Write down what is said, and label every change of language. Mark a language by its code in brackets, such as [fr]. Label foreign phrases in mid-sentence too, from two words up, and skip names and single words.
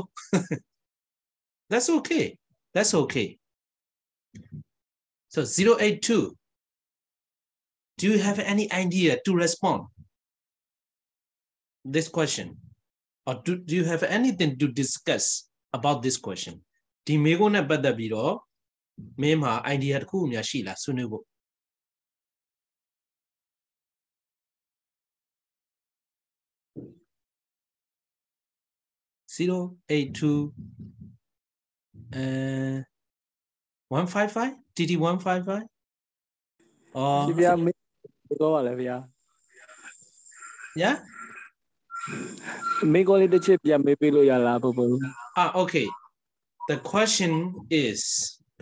[en] That's okay. That's okay. So 082. Do you have any idea to respond this question? Or do you have anything to discuss about this question? Di mego na bada biro mema idea ku nya shi la sunu bo. 082 155 TT 155 or yeah okay the question is